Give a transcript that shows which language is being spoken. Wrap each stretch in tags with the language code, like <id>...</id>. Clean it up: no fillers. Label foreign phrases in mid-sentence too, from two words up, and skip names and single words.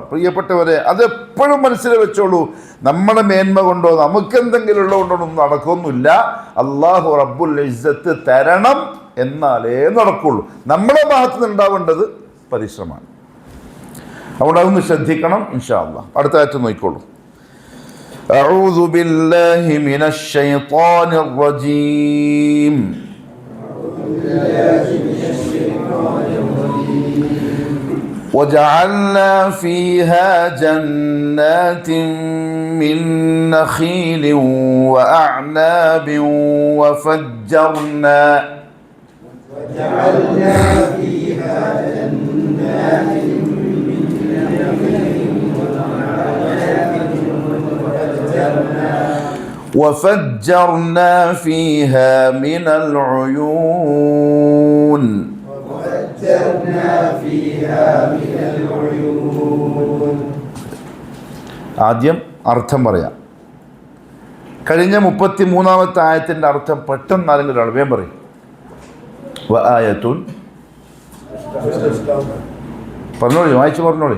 <ml>പ്രിയപ്പെട്ടവരെ, അതെപ്പോഴും മനസ്സിൽ വെച്ചോളൂ. നമ്മുടെ മേന്മ കൊണ്ടോ നമുക്കെന്തെങ്കിലും ഉള്ളതുകൊണ്ടോ ഒന്നും നടക്കൊന്നുമില്ല.</ml> <ar>الله رب العزة</ar> <ml>തരണം, എന്നാലേ നടക്കുള്ളൂ. നമ്മുടെ ഭാഗത്ത് നിന്ന് ഉണ്ടാവേണ്ടത് പരിശ്രമമാണ്. അതുകൊണ്ട് അതൊന്ന് ശ്രദ്ധിക്കണം.</ml> <ar>إن شاء الله</ar> <ml>അടുത്ത ആഴ്ച നോക്കിക്കോളൂ.</ml> <ar>أعوذ بالله من الشيطان الرجيم. وجعلنا فيها جنات من نخيل وأعناب وفجرنا فيها جنات وفجرنا فيها من العيون.</ar> <ml>ആദ്യം അർത്ഥം പറയാം. കഴിഞ്ഞ 33-ാമത്തെ ആയത്തിൻ്റെ അർത്ഥം പെട്ടെന്ന് ആരെങ്കിലും ഒരാൾ വേഗം പറയും. വആയത്തുൻ, പറഞ്ഞോളി, വായിച്ചു പറഞ്ഞോളി.</ml>